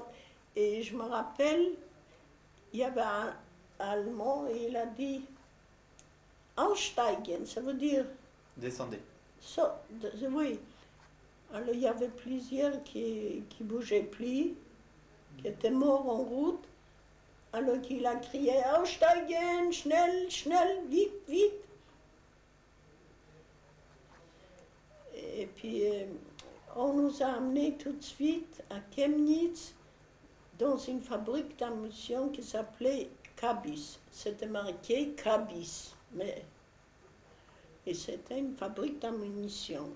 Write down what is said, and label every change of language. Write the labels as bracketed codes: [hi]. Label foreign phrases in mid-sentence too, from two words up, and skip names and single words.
[fr] Et je me rappelle, il y avait un Allemand et il a dit Aussteigen, ça veut dire. Descendez. Oui. Alors il y avait plusieurs qui bougeaient plus, qui étaient morts en route. Alors qu'il a crié [de] Aussteigen, schnell, schnell, [fr] vite, vite. Et puis on nous a amenés tout de suite à Chemnitz dans une fabrique d'ammunition qui s'appelait Kabis. C'était marqué Kabis, et c'était une fabrique d'ammunition.